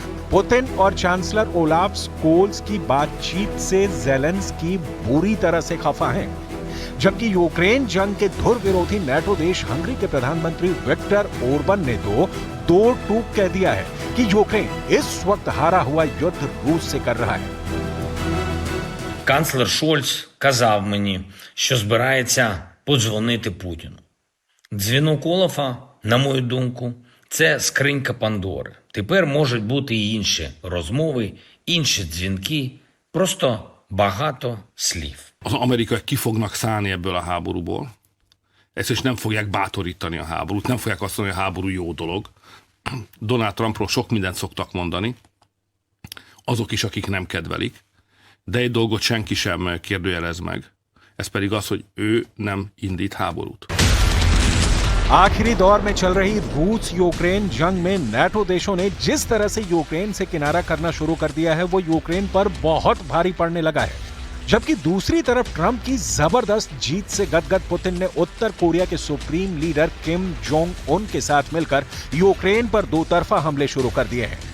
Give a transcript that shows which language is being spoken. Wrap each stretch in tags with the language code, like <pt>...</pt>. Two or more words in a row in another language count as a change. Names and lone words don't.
<hi>पुतिन और चांसलर ओलाफ स्कोल्ज की बातचीत से ज़ेलेंस्की बुरी तरह से खफा हैं, जबकि यूक्रेन जंग के धुर विरोधी नाटो देश हंगरी के प्रधानमंत्री विक्टर ओरबन ने तो दो टूक कह दिया है कि यूक्रेन इस वक्त हारा हुआ युद्ध रूस से कर रहा है।</hi> <uk>Канцлер Шольц казав мені, що збирається подзвонити Путіну. Дзвінок Олафа, на мою думку, це скринька Пандори. Тепер можуть бути і інші розмови, інші дзвінки, просто багато слів.</uk> <hu>Az amerikaiak ki fognak szállni ebből a háborúból. Ezt is nem fogják bátorítani a háborút, nem fogják azt mondani, hogy a háború jó dolog. Donald Trumpról sok mindent szoktak mondani, azok is, akik nem kedvelik, de egy dolgot senki sem kérdőjelez meg, ez pedig az, hogy ő nem indít háborút.</hu> <hi>आखिरी दौर में चल रही रूस यूक्रेन जंग में नाटो देशों ने जिस तरह से यूक्रेन से किनारा करना शुरू कर दिया है, वो यूक्रेन पर बहुत भारी पड़ने लगा है। जबकि दूसरी तरफ ट्रंप की जबरदस्त जीत से गदगद पुतिन ने उत्तर कोरिया के</hi> <en>supreme leader</en> <hi>किम जोंग उन के साथ मिलकर यूक्रेन पर दो तरफा हमले शुरू कर दिए हैं।</hi>